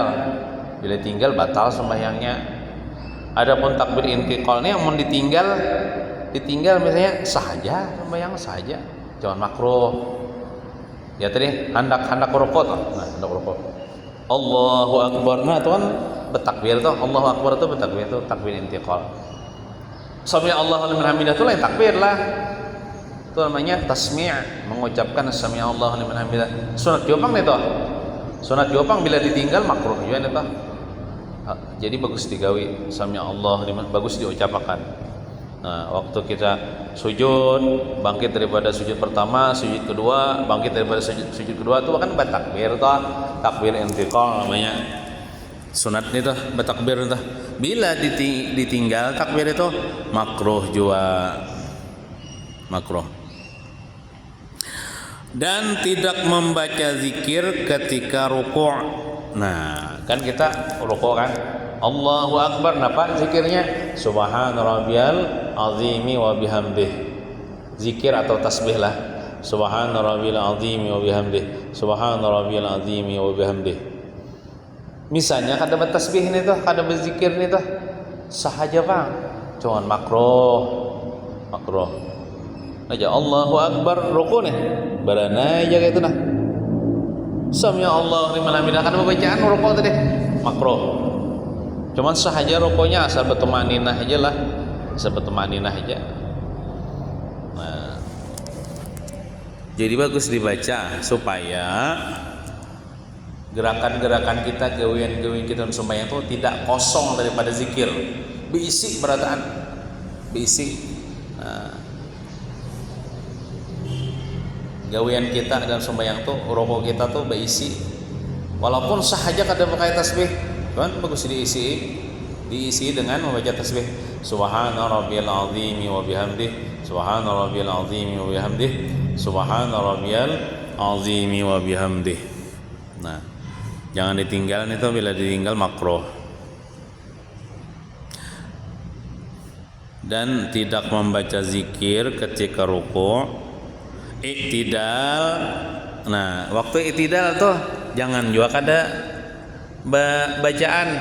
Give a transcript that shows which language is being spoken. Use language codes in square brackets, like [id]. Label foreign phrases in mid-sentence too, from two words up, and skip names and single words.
[bjn] Bila tinggal batal sembahyangnya. Adapun takbir intiqal ini yang mau ditinggal misalnya sahaja, sembahyang sahaja, jangan makruh. Ya tadi hendak rukuk, hendak rukuk [ar] الله أكبر, [bjn] nah tuan bertakbir tuh [ar] الله أكبر [bjn] itu bertakbir itu takbir intiqal. [ar] سمع الله لمن حمده [bjn] itu lain takbir lah, itu namanya tasmi', mengucapkan [ar] سمع الله لمن حمده. [bjn] Sunat jopang itu, sunat jopang bila ditinggal makruh juga itu. Jadi bagus digawi [ar] سمع الله لمن, [bjn] bagus diucapkan. Nah, waktu kita sujud, bangkit daripada sujud pertama, sujud kedua, bangkit daripada sujud kedua itu kan bertakbir tuh, takbir intiqal namanya. Sunat itu bertakbir itu. Bila ditinggal takbir itu makruh juga, makruh. Dan tidak membaca zikir ketika rukuk. Nah, kan kita rukuk kan, [ar] الله أكبر, [bjn] napa zikirnya? [ar] سبحان ربي العظيم وبحمده. [bjn] Zikir atau tasbih lah. [ar] سبحان ربي العظيم وبحمده. سبحان ربي العظيم وبحمده. [bjn] Misalnya kada bertasbih ini tuh, kada berzikir ini tuh, sahaja bang, cuman makruh. Aja [ar] الله أكبر [bjn] rukun nih, barana aja kayak itu nah. [ar] سمع الله لمن حمده, [bjn] kada bacaan rukun tadi, makruh. Cuman sahaja rukunya asal bertumaninah aja lah, asal bertumaninah aja. Nah, jadi bagus dibaca supaya gerakan-gerakan kita, gawian-gawian kita sembahyang itu tidak kosong daripada zikir, berisi berataan, berisi. Nah, gawian kita dalam sembahyang tuh, rukuk kita tuh berisi, walaupun sahaja kada pakai tasbih, kan bagus diisi dengan membaca tasbih. [ar] سبحان ربي العظيم وبحمده، سبحان ربي العظيم وبحمده، سبحان ربي العظيم وبحمده. [bjn] Nah, jangan ditinggal itu, bila ditinggal makruh. dan tidak membaca zikir ketika ruku', i'tidal. Nah, waktu i'tidal tuh jangan juga kada bacaan.